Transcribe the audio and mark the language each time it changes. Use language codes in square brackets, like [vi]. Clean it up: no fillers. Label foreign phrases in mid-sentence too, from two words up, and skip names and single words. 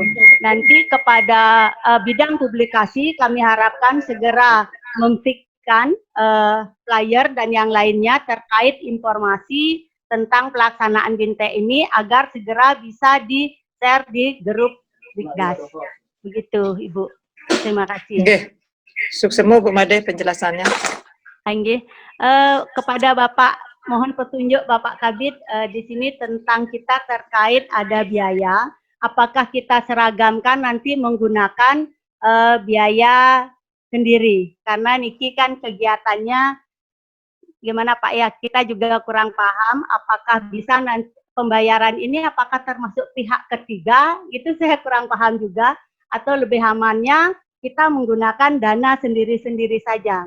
[id] Nanti kepada bidang publikasi kami harapkan segera memfikkan flyer dan yang lainnya terkait informasi tentang pelaksanaan BINTE ini agar segera bisa di-share di grup Bigdas. Begitu, Ibu. Terima kasih. Nggih. Suksemu Bu Made penjelasannya. Nggih. Kepada Bapak, mohon petunjuk Bapak Kabid di sini tentang kita terkait ada biaya. Apakah kita seragamkan nanti menggunakan biaya sendiri? Karena Niki kan kegiatannya gimana Pak ya, kita juga kurang paham apakah bisa nanti pembayaran ini apakah termasuk pihak ketiga, itu saya kurang paham juga, atau lebih amannya kita menggunakan dana sendiri-sendiri saja.